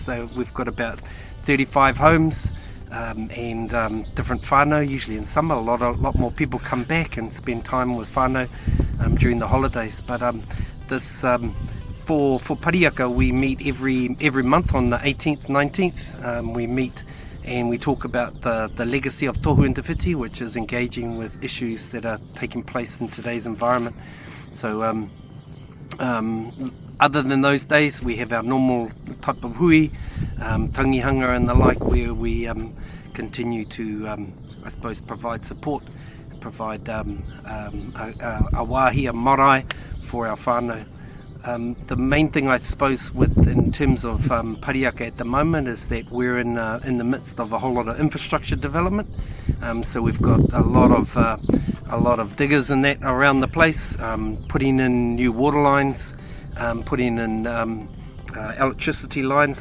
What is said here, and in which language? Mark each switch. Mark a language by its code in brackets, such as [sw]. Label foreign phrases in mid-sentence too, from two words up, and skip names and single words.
[en] We've got about 35 homes. And different whānau. Usually in summer a lot more people come back and spend time with whānau during the holidays, but this for Parihaka we meet every month on the 18th, 19th. We meet and we talk about the legacy of tohu and te whiti, which is engaging with issues that are taking place in today's environment. So other than those days, we have our normal type of hui, tangihanga and the like, where we continue to, I suppose, provide support, provide a wāhi, a marae for our whānau. The main thing, I suppose, in terms of Parihaka at the moment is that we're in the midst of a whole lot of infrastructure development. So we've got a lot of diggers and that around the place, putting in new water lines, putting in electricity lines.